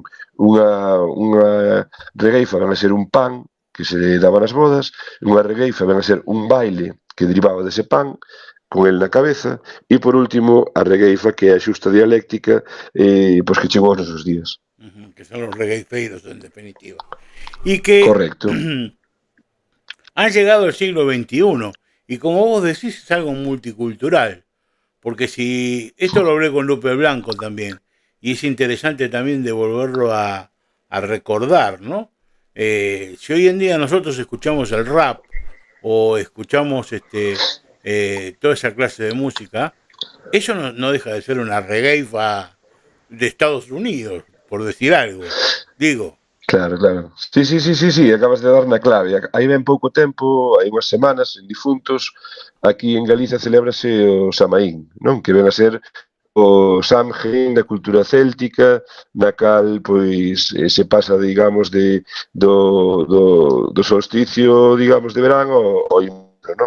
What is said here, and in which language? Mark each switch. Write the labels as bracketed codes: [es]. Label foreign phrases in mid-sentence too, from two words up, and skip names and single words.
[gl] Unha regueifa van a ser un pan que se daba nas bodas, unha regueifa van a ser un baile que derivaba dese pan, con el na cabeza, e por último a regueifa, que é a xusta dialéctica, pois que chegou aos nosos días. [es] Que son los regueifeiros, en definitiva. Y que correcto. Han llegado al siglo XXI, y como vos decís, es algo multicultural. Porque si, esto lo hablé con Lupe Blanco también, y es interesante también de volverlo a recordar, ¿no? Si hoy en día nosotros escuchamos el rap, o escuchamos toda esa clase de música, eso no deja de ser una regueifa de Estados Unidos, por decir algo, digo. [gl] Claro. Sí, acabas de dar na clave. Aí ben pouco tempo, hai unhas semanas, en difuntos, aquí en Galicia celébrase o Samaín, non? Que ven a ser o Samhain da cultura céltica, na cal pois se pasa, digamos, do solsticio, digamos, de verán ao inverno, non?